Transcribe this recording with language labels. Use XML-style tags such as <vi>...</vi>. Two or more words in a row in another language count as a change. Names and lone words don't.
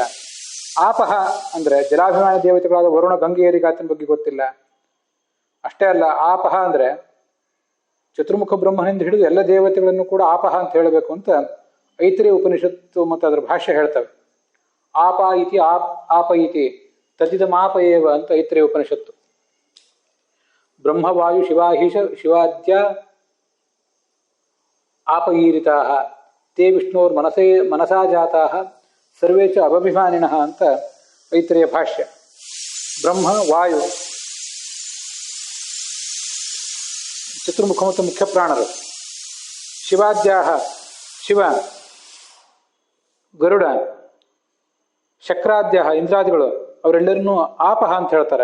<kn>ಆಪಹ ಅಂದ್ರೆ ಜಲಾಭಿಮಾನಿ ದೇವತೆಗಳಾದ ವರುಣ, ಗಂಗೆಯರಿಗೆ ಆತನ ಬಗ್ಗೆ ಗೊತ್ತಿಲ್ಲ. ಅಷ್ಟೇ ಅಲ್ಲ, ಆಪಹ ಅಂದ್ರೆ ಚತುರ್ಮುಖ ಬ್ರಹ್ಮನಿಂದ ಹಿಡಿದು ಎಲ್ಲ ದೇವತೆಗಳನ್ನು ಕೂಡ ಆಪಹ ಅಂತ ಹೇಳಬೇಕು ಅಂತ ಐತರೇಯ ಉಪನಿಷತ್ತು ಮತ್ತು ಅದರ ಭಾಷ್ಯ ಹೇಳ್ತವೆ.</kn> <sa>ಆಪ ಇತಿ ಆಪ ಇತಿ ತದಿದಮಾಪ ಏವ ಅಂತ ಐತರೇಯ ಉಪನಿಷತ್ತು. ಬ್ರಹ್ಮವಾಯು ಶಿವಾಹೀಶ ಶಿವಾದ್ಯ ಆಪಗೀರಿತಾಃ ತೇ ವಿಷ್ಣೋರ್ ಮನಸಾ ಜಾತಾಃ ಸರ್ವೇ ಚ ಅಭಭಿಮಾನಿನಃ ಅಂತ ಐತರೇಯ ಭಾಷ್ಯ.</sa> <kn>ಬ್ರಹ್ಮ, ವಾಯು, ಚತುರ್ಮುಖ ಮತ್ತು ಮುಖ್ಯ ಪ್ರಾಣರು ಶಿವಾದ್ಯಾಹ, ಶಿವ, ಗರುಡ, ಶಕ್ರಾದ್ಯಾಹ, ಇಂದ್ರಾದಿಗಳು ಅವರೆಲ್ಲರನ್ನೂ ಆಪಹ ಅಂತ ಹೇಳ್ತಾರೆ.</kn>